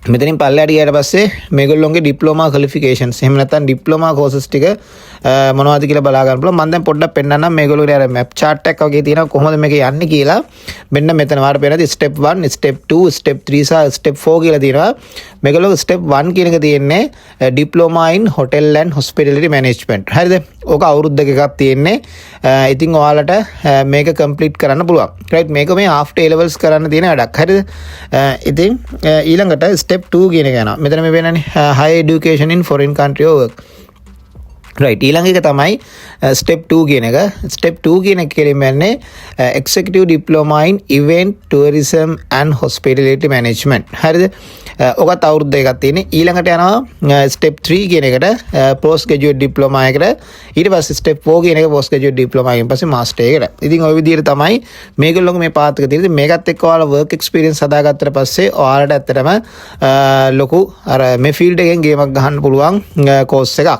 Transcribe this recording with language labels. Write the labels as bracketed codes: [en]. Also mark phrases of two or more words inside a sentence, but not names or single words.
[si] මෙතනින් පල්ලෙහාට ගියාට පස්සේ මේගොල්ලොන්ගේ [en] diploma qualifications [si] එහෙම නැත්නම් [en] diploma courses [si] ටික මොනවද කියලා බලා ගන්න පුළුවන්. මම දැන් පොඩ්ඩක් පෙන්නන්නම් මේගොල්ලෝගේ අර [en] map chart [si] එකක් වගේ තියෙනවා කොහොමද මේක යන්නේ කියලා. මෙන්න මෙතන වාට පේනද [en] step 1, step 2, step 3 [si] සහ step 4 කියලා තියෙනවා. මේගොල්ලෝ step 1 කියන එක තියෙන්නේ [en] diploma in hotel and hospitality management. [si] හරිද? ඕක අවුරුද්දක එකක් තියෙන්නේ. ඉතින් ඔයාලට මේක කම්ප්ලීට් කරන්න පුළුවන්. right මේක මේ [en] after A levels [si] කරන්න තියෙන වැඩක්. හරිද? ඉතින් ඊළඟට step 2 කියන එක යනවා. මෙතන මේ වෙනනේ [en] higher education in foreign country or work. [si] right ඊළඟ එක තමයි step 2 කියන එක. step 2 කියන එක කියන්නේ [en] executive diploma in event tourism and hospitality management. [si] හරිද? ඔකත් අවුරුද්ද එකක් තියෙන්නේ. ඊළඟට යනවා step 3 කියන එකට [en] post graduate diploma [si] එකට. ඊට පස්සේ step 4 කියන එක [en] post graduate diploma [si] එකෙන් පස්සේ master එකට. ඉතින් ওই විදිහට තමයි මේගොල්ලෝගේ මේ පාත් එක තියෙන්නේ. මේකත් එක්ක ඔයාලා [en] work experience [si] හදාගත්තට පස්සේ ඔයාලට ඇත්තටම ලොකු අර මේ field එකෙන් ගේමක් ගහන්න පුළුවන් course එකක්.